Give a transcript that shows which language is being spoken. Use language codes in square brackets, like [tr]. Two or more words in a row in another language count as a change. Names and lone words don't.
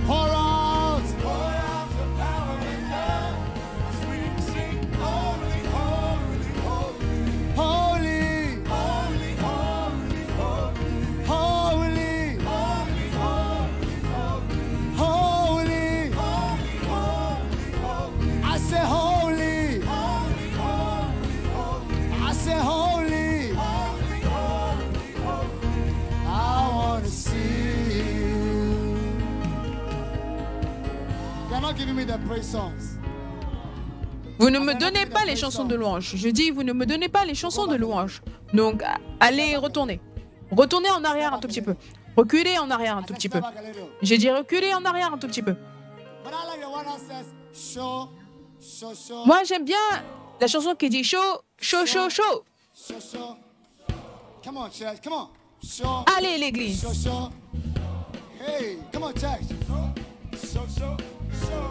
[en] Pour out your power and love as we sing, holy, holy, holy, holy, holy, holy, holy, holy, holy, holy, holy, holy. I say holy, holy, holy, holy. I say holy, holy, holy, holy. I want to see you. You're not giving me the praise songs. [fr] Vous ne me donnez pas les chansons de louange. Je dis, vous ne me donnez pas les chansons de louange. Donc, allez, retournez. Retournez en arrière un tout petit peu. Reculez en arrière un tout petit peu. J'ai dit reculez en arrière un tout petit peu. [en] But I like the one that says show, show, show. [fr] Moi, j'aime bien la chanson qui dit chaud, chaud, chaud, chaud. [en] Show, show. Come on, church. Come on. Show. [fr] Allez, l'église. [en] Show, show. Hey, come on, church. Show, show, show.